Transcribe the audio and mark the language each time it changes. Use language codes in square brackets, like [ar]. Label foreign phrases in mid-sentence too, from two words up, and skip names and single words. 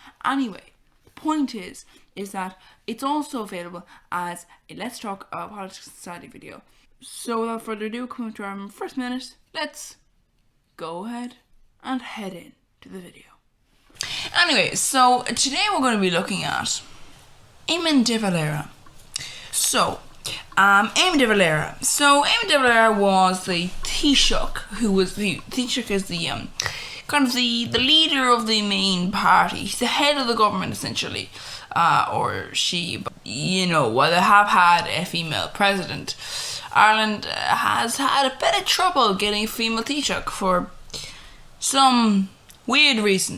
[en] Anyway, the point is that it's also available as a Let's Talk About Politics and Society video. So without further ado, coming to our first minute, let's go ahead and head in to the video. Anyway, so today we're going to be looking at Éamon de Valera. So, Éamon de Valera. So, Éamon de Valera was the Taoiseach, Taoiseach is the kind of the leader of the main party. He's the head of the government, essentially. Or she, while they have had a female president, Ireland has had a bit of trouble getting a female Taoiseach for some weird reason.